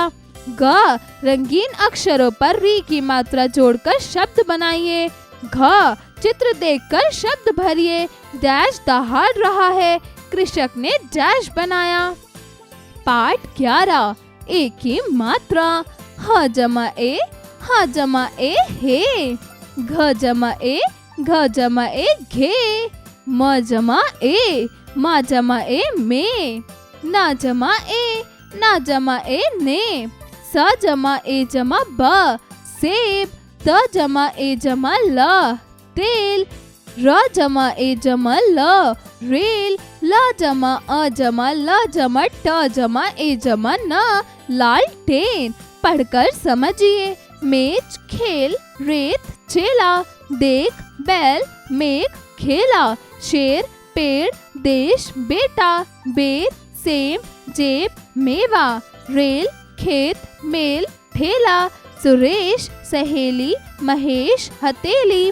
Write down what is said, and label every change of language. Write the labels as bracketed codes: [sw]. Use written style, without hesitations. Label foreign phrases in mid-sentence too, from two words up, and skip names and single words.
[hi] ग रंगीन अक्षरों पर री की मात्रा जोड़कर शब्द बनाइए। घ चित्र देखकर शब्द भरिए। डैश दहाड़ रहा है, कृषक ने डैश बनाया। पाठ 11 ए की मात्रा। ह जमा ए, ह जमा ए हे। घ जमा ए, घ जमा ए घे। म जमा ए, म जमा ए में। न जमा ए, न जमा ए ने। स जमा ए जमा ब सेब। त जमा ए जमा ल तेल। र जमा ए जमा ल रेल। ल जमा अ जमा ल जमा ट जमा ए जमा न लालटेन। पढ़कर समझिए। मेज, खेल, रेत, चेला, देख, बैल, मेघ, खेला, शेर, पेड़, देश, बेटा, बेर, सेब, जेब, मेवा, रेल, खेत, मेल, ठेला, सुरेश, सहेली, महेश, हथेली।